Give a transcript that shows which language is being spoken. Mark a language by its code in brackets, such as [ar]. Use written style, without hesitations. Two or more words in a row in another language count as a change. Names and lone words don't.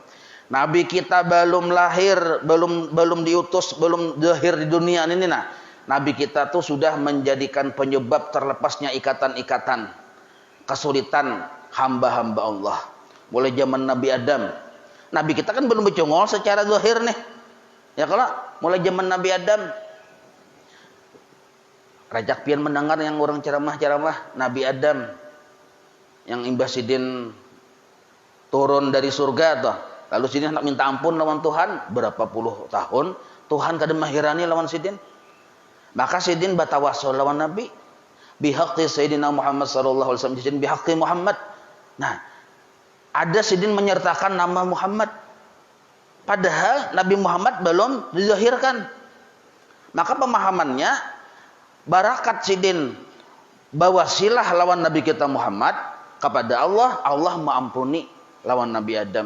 [id] Nabi kita belum lahir, belum diutus, belum lahir di dunia ini nah. Nabi kita tuh sudah menjadikan penyebab terlepasnya ikatan-ikatan kesulitan hamba-hamba Allah. Mulai zaman Nabi Adam. Nabi kita kan belum bercongol secara zahir nih. [bjn] Ya kalau mulai zaman Nabi Adam rajak pian mendengar yang orang ceramah-ceramah Nabi Adam yang imbah sidin turun dari surga tuh. Lalu sidin hendak minta ampun lawan Tuhan berapa puluh tahun, Tuhan kada mahirani lawan sidin. Maka sidin batawasul lawan Nabi [ar] بحق سيدنا محمد صلى الله عليه وسلم, [bjn] sidin bihaqqi Muhammad. Nah, ada sidin menyertakan nama Muhammad. [id] Padahal Nabi Muhammad belum dilahirkan. [bjn] Maka pemahamannya barakat sidin bawasilah lawan Nabi kita Muhammad kepada Allah, Allah mengampuni lawan Nabi Adam.